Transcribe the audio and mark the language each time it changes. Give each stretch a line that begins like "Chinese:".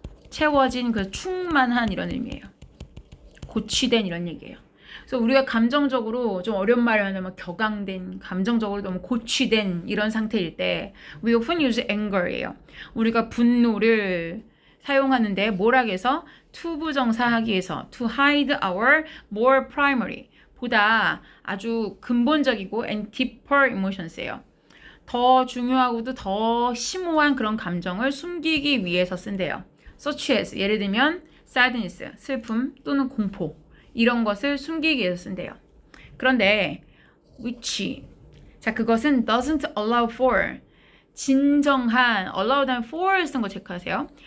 Korean: 채워진 그 충만한 이런 의미예요. 고취된 이런 얘기예요. 그래서 우리가 감정적으로 좀 어려운 말을 하면 격앙된, 감정적으로 너무 고취된 이런 상태일 때
English: we often use anger
Korean: 예요. 우리가 분노를 사용하는데 뭘 하기 위해서? 투부정사 하기 위해서
English: to hide our more primary
Korean: 보다 아주 근본적이고
English: and deeper emotions예요.
Korean: 더 중요하고도 더 심오한 그런 감정을 숨기기 위해서 쓴대요. such as 예를 들면 sadness, 슬픔 또는 공포 이런 것을 숨기기 위해서 쓴대요. 그런데 which 자 그것은
English: doesn't allow for
Korean: 진정한 allow 다음에 for 쓴 거 체크하세요.